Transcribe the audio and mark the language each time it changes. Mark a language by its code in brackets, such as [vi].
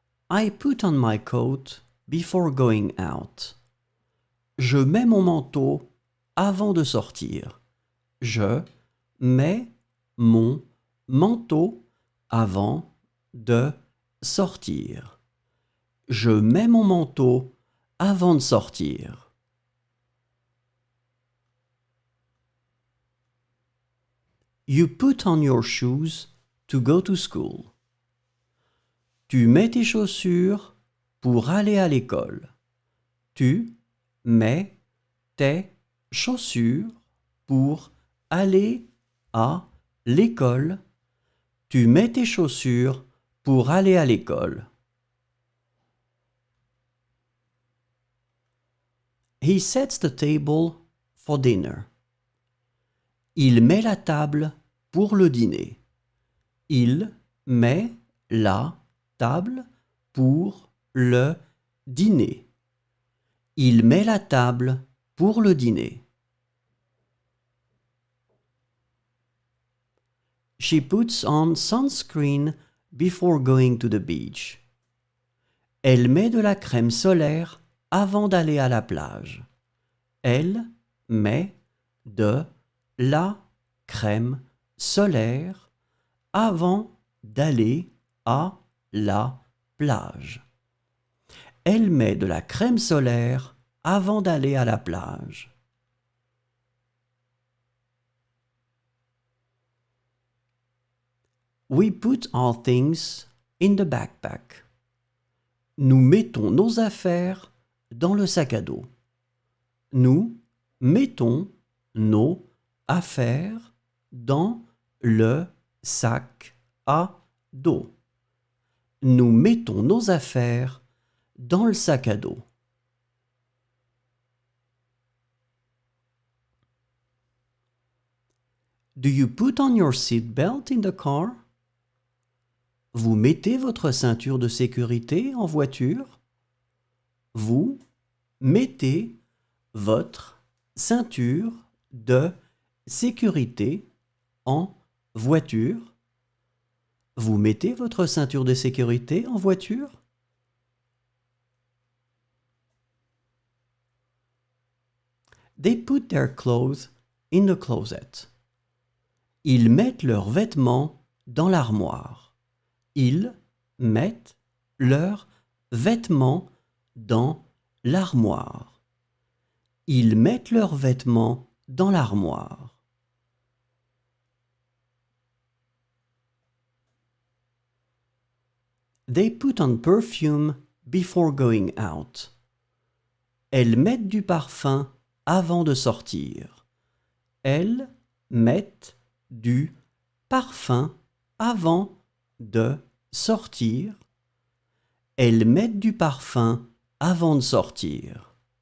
[en] I put on my coat before going out. [fr] Je mets mon manteau avant de sortir. Je mets mon manteau avant de sortir. Je mets mon manteau avant de sortir. [en] You put on your shoes to go to school. [fr] Tu mets tes chaussures pour aller à l'école. Tu mets tes chaussures pour aller à l'école. Tu mets tes chaussures pour aller à l'école. [en] He sets the table for dinner. [fr] Il met la table pour le dîner. Il met la table pour le dîner. Il met la table pour le dîner. [en] She puts on sunscreen before going to the beach. [fr] Elle met de la crème solaire avant d'aller à la plage. Elle met de la crème solaire avant d'aller à la plage. Elle met de la crème solaire avant d'aller à la plage. [en] We put our things in the backpack. [fr] Nous mettons nos affaires dans le sac à dos. Nous mettons nos affaires dans le sac à dos. Nous mettons nos affaires dans le sac à dos. [en] Do you put on your seatbelt in the car? [fr] Vous mettez votre ceinture de sécurité en voiture? Vous mettez votre ceinture de sécurité en voiture? Vous mettez votre ceinture de sécurité en voiture? [en] They put their clothes in the closet. [fr] Ils mettent leurs vêtements dans l'armoire. Ils mettent leurs vêtements dans l'armoire. Ils mettent leurs vêtements dans l'armoire. [en] They put on perfume before going out. [fr] Elles mettent du parfum avant de sortir. Elles mettent du parfum avant de sortir. Elles mettent du parfum avant de sortir.